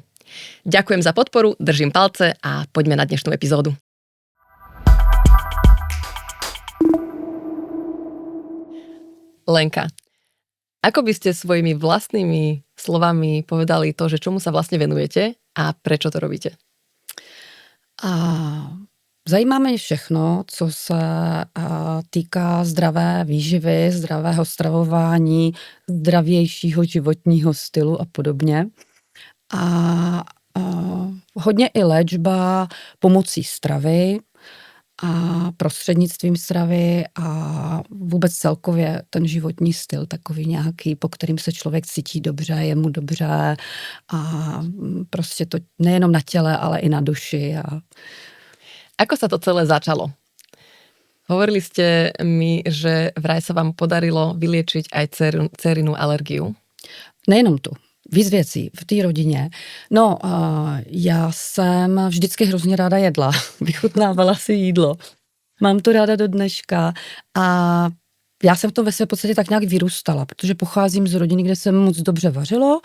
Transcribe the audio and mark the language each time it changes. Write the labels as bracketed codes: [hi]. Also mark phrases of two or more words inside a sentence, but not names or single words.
[sk] Ďakujem za podporu, držím palce a poďme na dnešnú epizódu. Lenka, ako by ste svojimi vlastnými slovami povedali to, že čomu sa vlastne venujete a prečo to robíte? [cs] Zajímá mě všechno, co se týká zdravé výživy, zdravého stravování, zdravějšího životního stylu a podobně. A hodně i léčba pomocí stravy a prostřednictvím stravy a vůbec celkově ten životní styl takový nějaký, po kterým se člověk cítí dobře, je mu dobře a prostě to nejenom na těle, ale i na duši. [sk] Ako sa to celé začalo? Hovorili ste mi, že vraj sa vám podarilo vyliečiť aj dcerinu alergiu. [cs] Nejenom tu. Víc věcí v té rodině. No, já jsem vždycky hrozně ráda jedla. Vychutnávala si jídlo. Mám to ráda do dneška a já jsem v tom ve své podstatě tak nějak vyrůstala, protože pocházím z rodiny, kde se moc dobře vařilo.